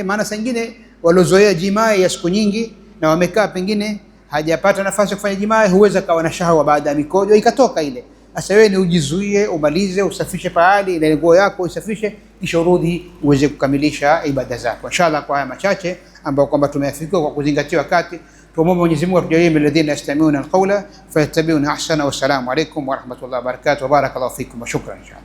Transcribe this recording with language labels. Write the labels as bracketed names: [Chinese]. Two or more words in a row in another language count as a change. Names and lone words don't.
[Swahili] Maana saa nyingine walozoea jimai ya siku nyingi na wamekaa pengine hajapata nafasi ya kufanya jimai, huweza kawa na shahawa baada ya mikojo ikatoka ile. Sasa wewe ni ujizuie, umalize, usafishe pahali ile nguo yako, usafishe, kisha urudi uweze kukamilisha ibada zako. Inshallah, kwa haya machache ambao kwamba tumeyafikia kwa kuzingatia wakati, tuombe Mwenyezi Mungu atujalie [Arabic] من الذين يستمعون القول فيتبعون أحسن. والسلام عليكم ورحمة الله وبركاته وبارك الله فيكم وشكرا.